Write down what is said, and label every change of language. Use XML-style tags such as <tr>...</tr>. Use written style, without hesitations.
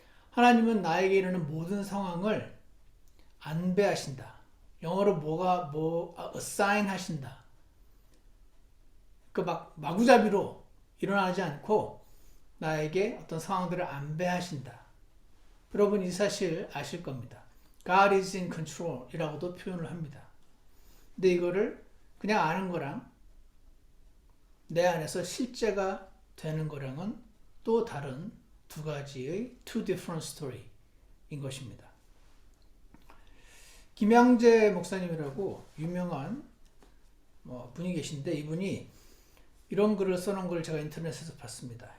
<ko>하나님은 나에게 이르는 모든 상황을 안배하신다. 영어로 assign 하신다. 마구잡이로 일어나지 않고 나에게 어떤 상황들을 안배하신다. 여러분 이 사실 아실 겁니다.</ko> <en>God is in control</en> <ko>이라고도 표현을 합니다. 근데 이거를 그냥 아는 거랑 내 안에서 실제가 되는 거랑은 또 다른 두 가지의</ko> <en>two different story</en> <ko>인 것입니다. 김양재 목사님이라고 유명한 분이 계신데 이분이 이런 글을 써놓은 걸 제가 인터넷에서 봤습니다.</ko>